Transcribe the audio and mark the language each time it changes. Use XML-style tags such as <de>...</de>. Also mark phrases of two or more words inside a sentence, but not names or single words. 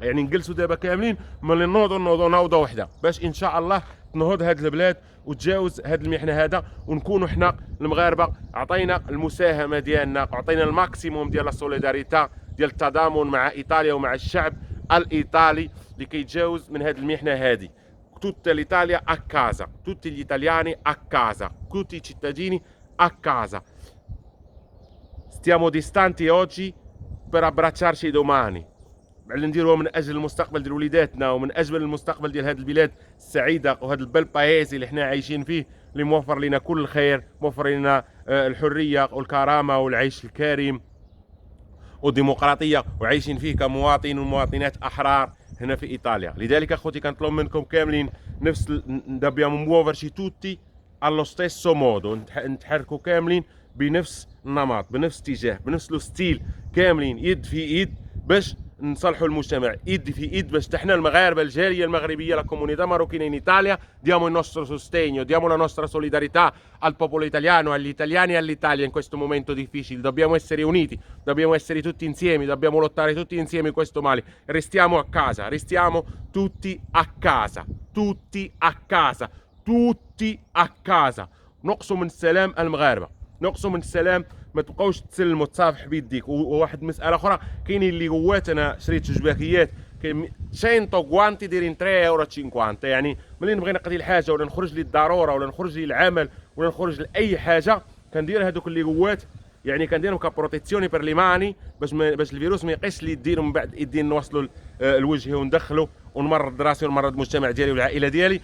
<ar>يعني نجلسوا دابا كاملين ملي نوضوا نوضه وحده باش ان شاء الله تنهض هاد البلاد وتجاوز هاد المحنه هذا، ونكونوا حنا المغاربه عطينا المساهمه ديالنا، عطينا الماكسيموم ديال السوليداريتا ديال التضامن مع ايطاليا ومع الشعب الايطالي لكي يتجاوز من هاد المحنه هذه.</ar> <it>Tutta l'Italia a casa, tutti gli italiani a casa, tutti i cittadini a casa. Stiamo distanti oggi per abbracciarci domani.</it> <ar>نديروها من اجل المستقبل ديال وليداتنا، ومن اجل المستقبل ديال هذه البلاد السعيده وهذا</ar> <it>bel paese</it> <ar>اللي حنا عايشين فيه، اللي موفر لنا كل الخير، موفر لنا الحريه والكرامه والعيش الكريم والديمقراطيه، وعايشين فيه كمواطن ومواطنات احرار هنا في ايطاليا. لذلك اخوتي كنطلب منكم كاملين نفس</ar> <it>dobbiamo muoverci tutti allo stesso modo،</it> <ar>نتحركوا كاملين بنفس النمط، بنفس الاتجاه، بنفس الستيل، كاملين يد في يد باش نصلحوا المجتمع، يد في يد باش حنا المغاربه الجاليه المغربيه</ar> <it>la comunità marocchina in Italia diamo il nostro sostegno, diamo la nostra solidarietà al popolo italiano, agli italiani e all'Italia in questo momento difficile. Dobbiamo essere uniti, dobbiamo essere tutti insieme, dobbiamo lottare tutti insieme in questo male. Restiamo a casa, restiamo tutti a casa, tutti a casa, tutti a casa.</it> <ar>نقصوا من السلام المغاربه، نقصوا من السلام، ما تبقاوش تسلموا تصافح بيديك. وواحد مساله اخرى، كاينين اللي قوات، انا شريت جوجباكيات 100 غوانتي دايرين 3,50 €. يعني ملي نبغي نقضي الحاجه ولا نخرج للضروره ولا نخرج للعمل ولا نخرج لاي حاجه، كندير هذوك اللي قوات، يعني كنديرهم</ar> <it>come protezione per le mani</it> <ar>باش الفيروس ما يقيش لي يدين، ومن بعد يدين نوصلوا لوجهي وندخلوا ونمرض راسي ونمرض المجتمع ديالي والعائله ديالي.</ar>